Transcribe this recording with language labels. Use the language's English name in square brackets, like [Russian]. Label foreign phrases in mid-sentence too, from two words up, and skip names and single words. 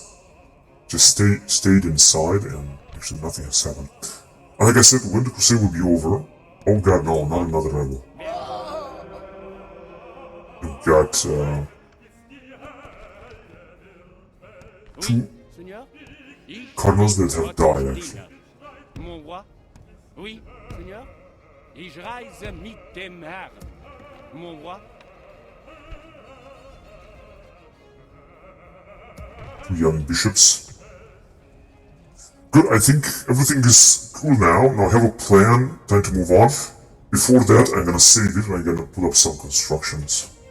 [English] Just stayed inside and actually nothing has happened. Like I said, when the Crusade will be over... Oh god, no, not another rebel. We've got, two cardinals that have died, actually. [French] Mon roi? Oui, Seigneur? [German] Ich reise mit dem Herrn. [French] Mon roi? [English] Two young bishops. Good, I think everything is cool now. Now I have a plan, time to move on. Before that, I'm gonna save it and I'm gonna put up some constructions.